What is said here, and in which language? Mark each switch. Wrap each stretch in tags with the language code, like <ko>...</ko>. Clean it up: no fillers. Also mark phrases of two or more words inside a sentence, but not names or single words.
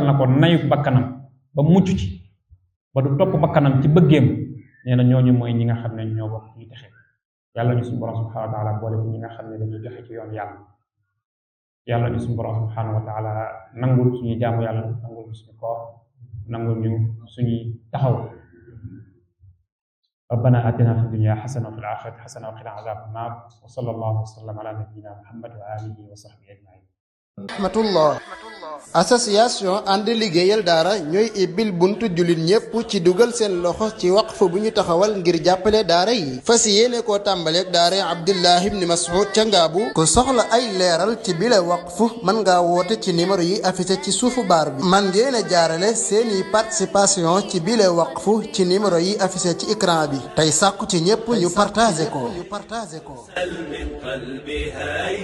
<wo>na ko nayu bakkanam ba mucc ci ba du topp bakkanam ci bëggeem nee na ñooñu mooy ñi nga xam ne ñoo bokk ñu texe yàlla ñu suñu borom</wo> <ar>سبحانه وتعالى</ar> <wo>boole ci ñi nga xam ne dañuy joxe ci yoon yàlla ñu suñu borom</wo> <ar>سبحانه وتعالى</ar> <wo>nangul suñuy jaamu yàlla nangul ñu suñu koor nangul ñu suñuy taxaw</wo> <ar>ربنا آتنا في الدنيا حسنة وفي الآخرة حسنة وقنا عذاب النار وصلى الله وسلم على نبينا محمد وآله وصحبه أجمعين</ar> <wo>rahmatullah association ànd liggéeyal daara ñooy ibbil buntu jullit ñépp ci dugal seen loxo ci waqf bu ñu taxawal ngir jàppale daara yi fas yéene koo tàmbaleeg daara Abdullah ibn Mas'ud ca Ngaabu ku soxla ay leeral ci bile waqf mën ngaa woote ci numéro yi affiché ci suufu baar bi man ngeen a jaarale seeni participation ci bile waqf ci numéro yi affiché ci écran bi tey sàkku ci ñépp ñu partagé ko</wo>